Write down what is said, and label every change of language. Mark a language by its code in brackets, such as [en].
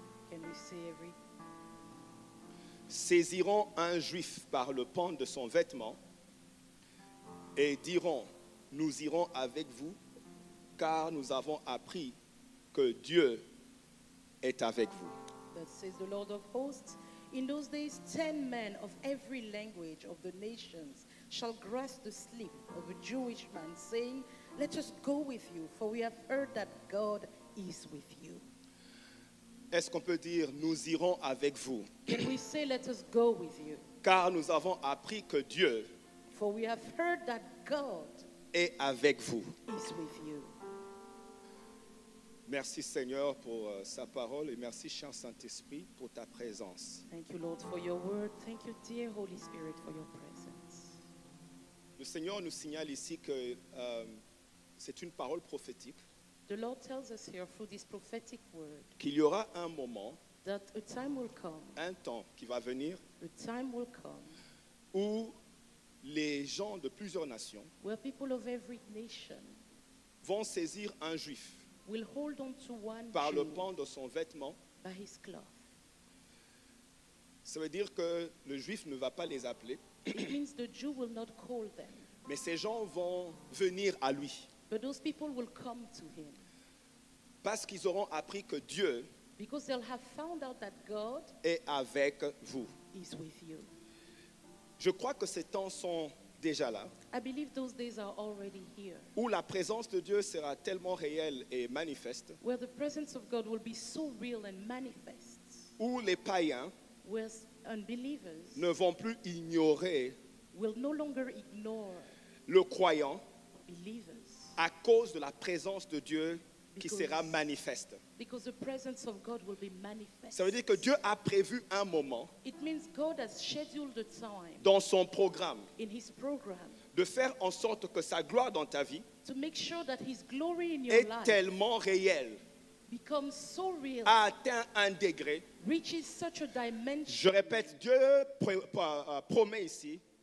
[en] Can we say every? [fr] Saisiront un juif par le pan de son vêtement et diront, nous irons avec vous, car nous avons appris que Dieu est avec vous. [en] That says the Lord of hosts. In those days, 10 men of every language of the nations shall grasp the sleeve of a Jewish man, saying, let us go with you, for we have heard that God is with you. [fr] Est-ce qu'on peut dire, nous irons avec vous, [en] Can we say, let us go with you? [fr] car nous avons appris que Dieu [en] For we have heard that God [fr] est avec vous. [en] is with you. [fr] Merci Seigneur pour sa parole et merci cher Saint-Esprit pour ta présence. [en] Thank you, Lord, for your word. Thank you, dear Holy Spirit, for your presence. [fr] Le Seigneur nous signale ici que c'est une parole prophétique, [en] The Lord tells us here through this prophetic word [fr] qu'il y aura un moment, [en] that a time will come, [fr] un temps qui va venir [en] a time will come [fr] où les gens de plusieurs nations [en] where people of every nation [fr] vont saisir un juif [en] will hold on to one [fr] par le [en] Jew [fr] pan de son vêtement. [en] by his cloth. [fr] Ça veut dire que le juif ne va pas les appeler, [en] It means the Jew will not call them, [fr] mais ces gens vont venir à lui [en] but those people will come to him [fr] parce qu'ils auront appris que Dieu [en] because they'll have found out that God [fr] est avec vous. [en] is with you. [fr] Je crois que ces temps sont déjà là, [en] I believe those days are already here, [fr] où la présence de Dieu sera tellement réelle et manifeste, [en] where the presence of God will be so real and manifest, [fr] où les païens [en] where unbelievers [fr] ne vont plus ignorer [en] will no longer ignore [fr] le croyant [en] believers [fr] à cause de la présence de Dieu qui [en] Because- [fr] sera manifeste. [en] because the presence of God will be manifest. [fr] Ça veut dire que Dieu a prévu un moment [en] It means God has scheduled a time [fr] dans son programme [en] in his program [fr] de faire en sorte que sa gloire dans ta vie [en] to make sure that his glory in your [fr] est [en] life [fr] tellement réelle, [en] becomes so real, [fr] a atteint un degré. [en] reaches such a dimension. [fr] Je répète, Dieu promet ici